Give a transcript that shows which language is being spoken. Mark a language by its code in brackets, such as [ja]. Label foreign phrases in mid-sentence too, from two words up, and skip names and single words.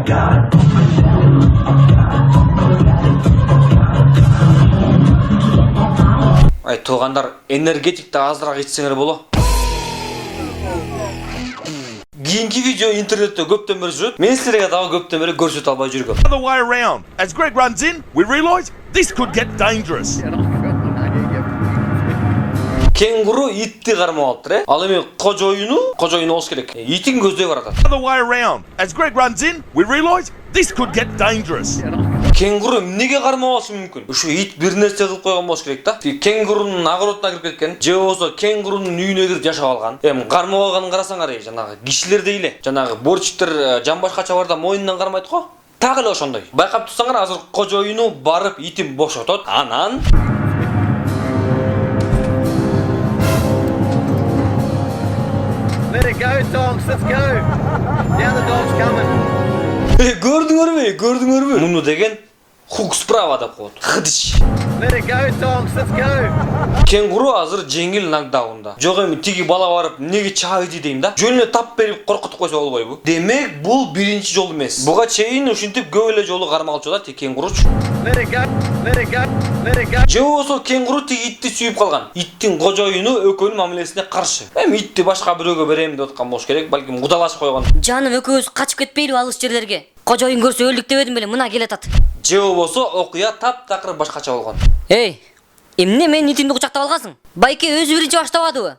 [ky] Ай, туугандар, энергетикти азыраак ичсеңер боло. Кийинки видео интернетте көптөн бери жүрөт. Мен силерге дагы көптөн бери көрсөтө албай жүргөм. [en] Other way around. As Greg runs in, we realise this could get dangerous. [ky] Кенгуру итти кармап алыптыр, Ал эми кожоюну болуш керек. Итин көздөй баратат. [en] Other way around. As Greg runs in, we realise this could get dangerous. [ky] Кенгуру эмнеге кармап алышы мүмкүн? Ушу ит бир нерсе кылып койгон болуш керек да. Кенгурунун огородуна кирип кеткен, же болсо кенгурунун үйүнө кирип жашап алган. Эми кармап алганын карасаңар, жанагы кишилердей эле. Жанагы борчиктер жамбашка чабарда мойнунан кармайт го. Так эле ошондой. Байкап турсаңар, азыр кожоюну барып итин бошотот. Анан [en] Let it go, dogs. Let's go. Now the dog's coming. [ky] Көрдүңөрбү? Муну деген [ru] хук справа [ky] деп коет. Хыдыш. [en] Let it go, dogs. Let's go. [ky] Кенгуру азыр жеңил нокдаунда. Жок эми тиги бала барып неге чабыйды дейм да. Жөнүнө тап берип коркутуп койсо болбойбу? Демек бул биринчи жол эмес. Буга чейин ушинтип көп эле жолу кармалчу да кенгуруч. [en] Let it go. Let it go. Let it go. [ky] Же болсо кенгуру тиги итти сүйүп калган. Иттин кожоюну экөөнүн мамилесине каршы. Эми итти башка бирөөгө берем деп аткан болуш керек. Балким кудалашып койгон. Жаным, экөөбүз качып кетпейли алыс жерлерге. Кожоюн көрсө өлдүк дебедим беле, мына келатат. Же болбосо окуя таптакыр башкача болгон. Эмне мен итимди кучактап алгансың? Байке өзү биринчи баштабадыбы?